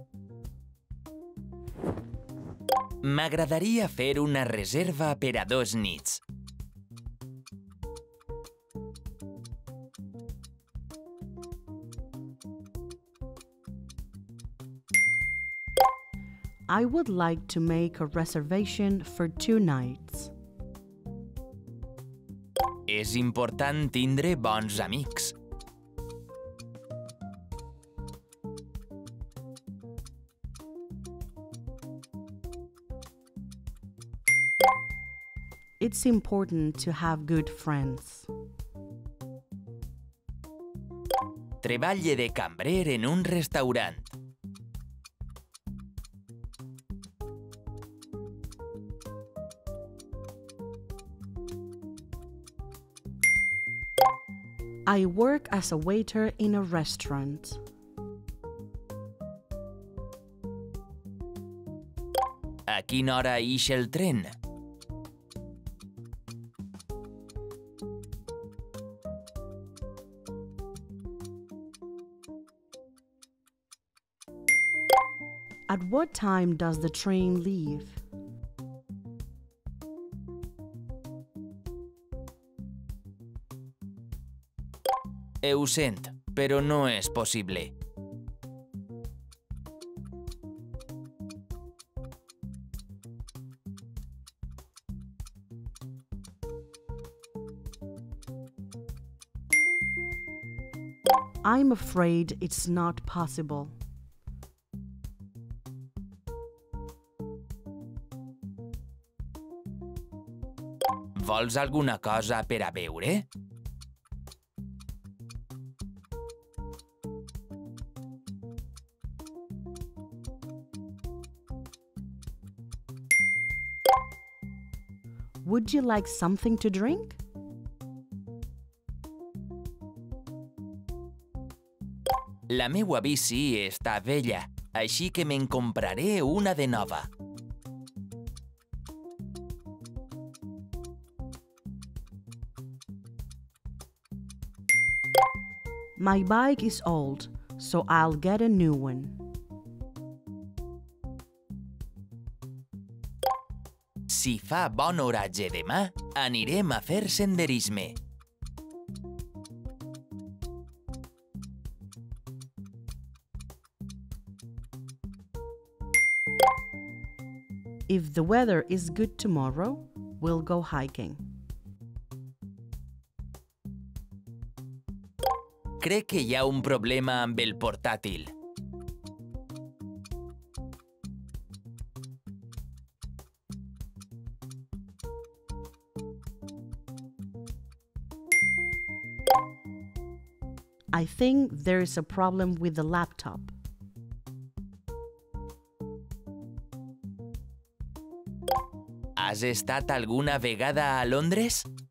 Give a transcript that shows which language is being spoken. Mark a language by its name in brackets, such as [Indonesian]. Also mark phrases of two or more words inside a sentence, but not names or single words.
[Catalan] M'agradaria fer una reserva per a 2 nits. [English] I would like to make a reservation for 2 nights. [Catalan] És important tindre bons amics. [English] It's important to have good friends. [Catalan] Treballe de cambrer en un restaurant. [English] I work as a waiter in a restaurant. [Catalan] A quina hora ix el tren? [English] At what time does the train leave? [Catalan] Ho sent, però no és possible. [English] I'm afraid it's not possible. [Catalan] Vols alguna cosa per a beure? [English] Would you like something to drink? [Catalan] La meua bici està vella, així que me'n compraré una de nova. [English] My bike is old, so I'll get a new one. [Catalan] Si fa bon oratge demà, anirem a fer senderisme. [English] If the weather is good tomorrow, we'll go hiking. [Catalan] Crec que hi ha un problema amb el portàtil. [English] I think there is a problem with the laptop. [Catalan] Has estat alguna vegada a Londres?